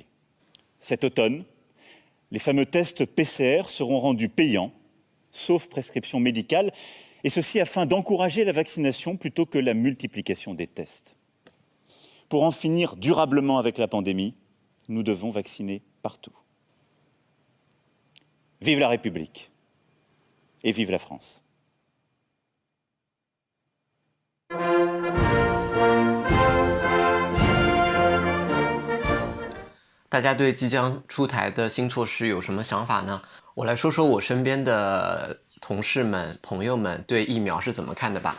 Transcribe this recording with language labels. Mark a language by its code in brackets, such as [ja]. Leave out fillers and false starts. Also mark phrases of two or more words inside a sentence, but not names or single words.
[fr] Cet automne, les fameux tests PCR seront rendus payants, sauf prescription médicale, et ceci afin d'encourager la vaccination plutôt que la multiplication des tests. Pour en finir durablement avec la pandémie, nous devons vacciner partout. Vive la République et vive la France. [zh] 大家对即将出台的新措施有什么想法呢？我来说说我身边的同事们、朋友们对疫苗是怎么看的吧。